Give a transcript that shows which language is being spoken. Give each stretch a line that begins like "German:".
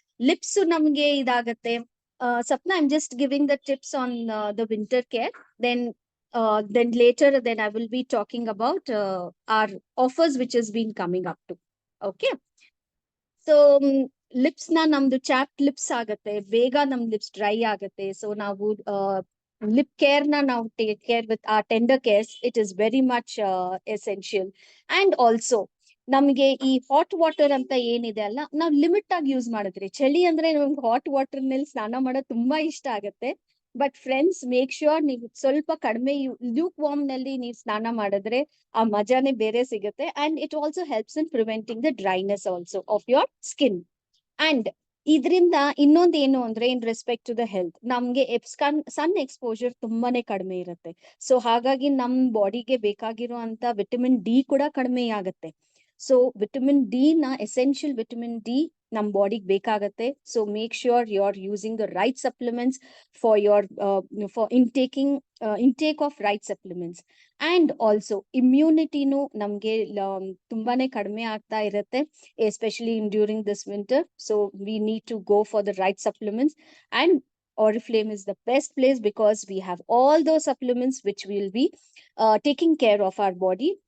Kannada: Lips ನಮ್ಗೆ ಇದಾಗತ್ತೆ.
English: Sapna, I'm just giving the tips on the winter care. Then later, then I will be talking about our offers which has been coming up to. Okay.
Kannada: So lips na namdu chapped lips ಆಗತ್ತೆ, ಬೇಗ ನಮ್ lips dry ಆಗತ್ತೆ.
English: So ನಾವು lip care na ನಾವು take care with our tender cares. It is very much essential.
Kannada: And also ನಮ್ಗೆ ಈ hot water ಅಂತ ಏನಿದೆ ಅಲ್ಲ, ನಾವು ಲಿಮಿಟ್ ಆಗಿ ಯೂಸ್ ಮಾಡಿದ್ರಿ. ಚಳಿ ಅಂದ್ರೆ ನಮ್ಗೆ ಹಾಟ್ ವಾಟರ್ ನಲ್ಲಿ ಸ್ನಾನ ಮಾಡೋದು ತುಂಬಾ ಇಷ್ಟ ಆಗತ್ತೆ. ಬಟ್ ಫ್ರೆಂಡ್ಸ್, ಮೇಕ್ ಶ್ಯೂರ್ ನೀವು ಸ್ವಲ್ಪ ಕಡಿಮೆ ಲ್ಯೂಕ್ ವಾರ್ಮ್ ನಲ್ಲಿ ನೀವು ಸ್ನಾನ ಮಾಡಿದ್ರೆ ಆ ಮಜಾನೇ ಬೇರೆ ಸಿಗುತ್ತೆ.
English: And it also helps in preventing the dryness also of your skin.
Kannada: And ಇದರಿಂದ ಇನ್ನೊಂದು ಏನು ಅಂದ್ರೆ,
English: in respect to the health,
Kannada: ನಮ್ಗೆ ಸನ್ ಎಕ್ಸ್ಪೋಜರ್ ತುಂಬಾನೇ ಕಡಿಮೆ ಇರುತ್ತೆ. ಸೊ ಹಾಗಾಗಿ ನಮ್ ಬಾಡಿಗೆ ಬೇಕಾಗಿರೋ ಅಂತ ವಿಟಮಿನ್ ಡಿ ಕೂಡ ಕಡಿಮೆ ಆಗುತ್ತೆ. ಸೊ ವಿಟಮಿನ್ ಡಿ ನ ಎಸೆನ್ಷಿಯಲ್ ವಿಟಮಿನ್ ಡಿ ನಮ್ ಬಾಡಿಗೆ ಬೇಕಾಗತ್ತೆ.
English: So make sure you are using the right supplements for your for intake of right supplements.
Kannada: And also immunityನು ನಮ್ಗೆ ತುಂಬಾನೇ ಕಡಿಮೆ ಆಗ್ತಾ ಇರುತ್ತೆ,
English: especially during this winter. So we need to go for the right supplements, and Oriflame is the best place because we have all those supplements which will be taking care of our body.